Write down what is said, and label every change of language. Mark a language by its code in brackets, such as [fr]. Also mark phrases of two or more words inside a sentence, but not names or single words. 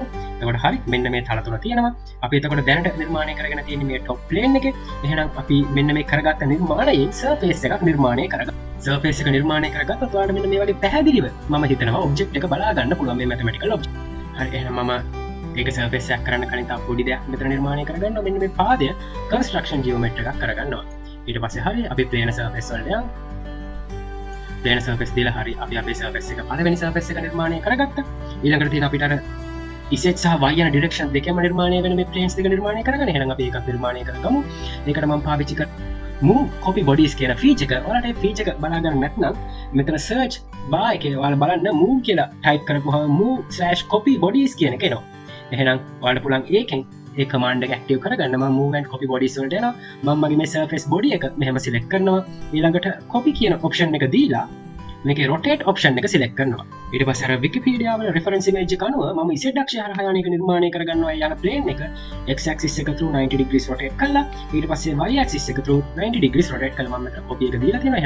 [si] එතකොට හරි මෙන්න මේ තල තුන තියෙනවා. අපි එතකොට දැනට නිර්මාණය කරගෙන තියෙන මේ [en] top plane [si] එකේ එහෙනම් අපි මෙන්න මේ කරගත්ත නිර්මාණයෙන් surface එකක් නිර්මාණය කරගන්න. surface එක නිර්මාණය කරගත්තොත් ඔයාලට මෙන්න මේ වගේ පැහැදිලිව මම හිතනවා object එක බලා ගන්න පුළුවන් මේ [en] mathematical object. [si] හරි එහෙනම් මම ඒක surface එකක් කරන්න කලින් තව පොඩි දෙයක් මෙතන නිර්මාණය කරගන්නවා. මෙන්න මේ පාදය [en] construction geometry [si] එකක් කරගන්නවා. ඊට පස්සේ හරි අපි [en] plane surface [si] වලට යමු. [en] plane surface [si] දීලා හරි අපි අපේ surface එක පළවෙනි surface එක නිර්මාණය කරගත්තා. ඊළඟට තියෙන අපිට අර z සහ y යන direction දෙකම නිර්මාණය වෙන මේ planes දෙක නිර්මාණය කරගන්න. එහෙනම් අපි ඒකත් නිර්මාණය කරගමු. ඒකට මම පාවිච්චි කර [en] move copy bodies [si] කියන feature එක. ඔයාලට මේ feature එක බලා ගන්න නැත්නම් මෙතන [en] search bar [si] එකේ ඔයාලා බලන්න move කියලා type කරපුවහම [en] move/copy bodies [si] කියන එක එනවා. එහෙනම් ඔයාලට පුළුවන් ඒකෙන් ඒ command එක active කරගන්න. මම [en] move and copy bodies [si] වලට යනවා. මම මගේ මේ [en] surface body [si] එක මෙහෙම select කරනවා. ඊළඟට copy කියන option එක දීලා මේක [en] rotate option [si] එක select කරනවා. ඊට පස්සේ අර Wikipedia වල [en] reference image [si] එක අනුව මම z අක්ෂය හරහා යන එක නිර්මාණය කරගන්නවා. යන plane එක [en] x axis [si] එක [en] through 90 degrees rotate [si] කළා. ඊට පස්සේ [en] y axis [si] එක [en] through 90 degrees rotate [si] කළා. මම මෙතන copy එක දීලා තියෙනවා.